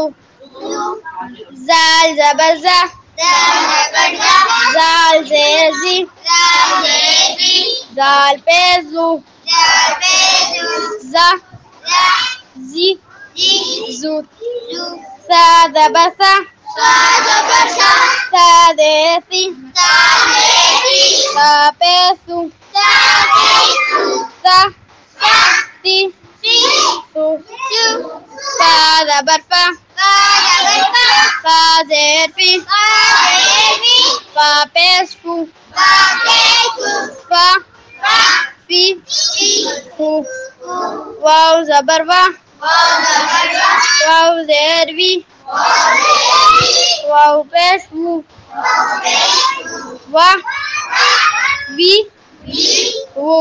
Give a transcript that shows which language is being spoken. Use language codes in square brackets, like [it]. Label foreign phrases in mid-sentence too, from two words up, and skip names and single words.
[ur] زال زبر زا، زال زیر زی، زال پیش زو، زا زی زو. سا زبر سا، سا زیر سی، سا پیش سو، سا سی سو. فا زبر فا، فا زیر فی، فا پیش فو، فا فی فو. واو زبر وا، واو زیر وی، واو پیش وو، وا وی وو.